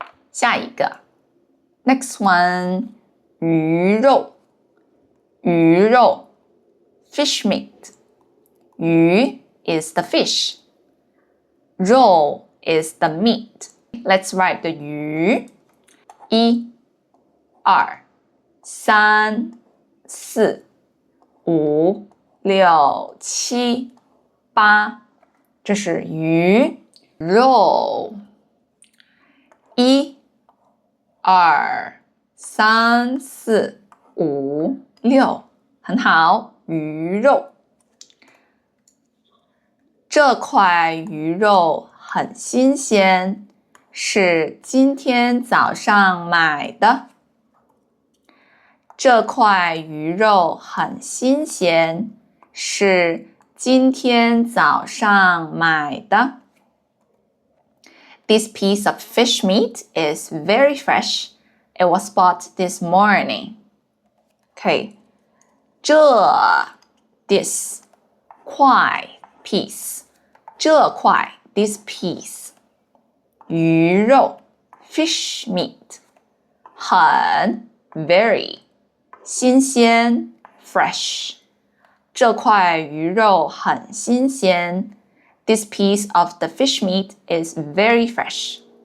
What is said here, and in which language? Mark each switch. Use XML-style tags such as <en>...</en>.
<zh>下一个</zh> <en>Next one,</en> <zh>鱼肉。</zh> <en>鱼肉 fish meat. 鱼 is the fish. 肉 is the meat. Let's write the 鱼。1、2、3、4、5、6、7、8，</en> <zh>这是鱼肉。 1、2、3、4、5、6，很好，鱼肉。这块鱼肉很新鲜，是今天早上买的。这块鱼肉很新鲜，是今天早上买的。</zh> <en>This piece of fish meat is very fresh. It was bought this morning. Okay. 这 this 块 piece 这块 this piece 鱼肉 fish meat 很 very 新鲜 fresh</en> <zh>这块鱼肉很新鲜</zh> <en>This piece of the fish meat is very fresh.</en>